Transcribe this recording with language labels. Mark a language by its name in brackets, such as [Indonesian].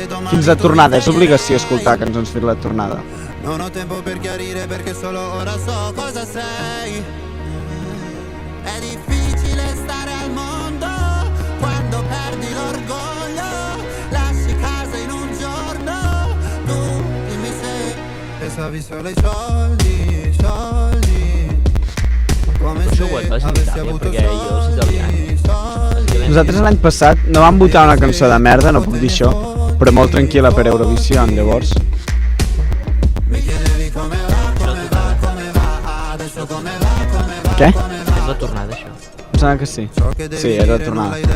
[Catalan] Fins la tornada, és obligació escoltar cançons fins la tornada. [Italian] Non ho tempo per chiarire perché solo ora so cosa sei. È difficile stare al mondo quando perdi l'orgoglio, lasci casa in un giorno, tu dimmi se pensavi solo ai soldi, soldi, come se avessi avuto soldi, soldi. [Catalan] Nosaltres l'any passat no vam votar una cançó de merda, no puc dir això, però molt tranquil·la per Eurovision, llavors. Què? És la tornada, això. Em sembla que sí. Sí, és la tornada.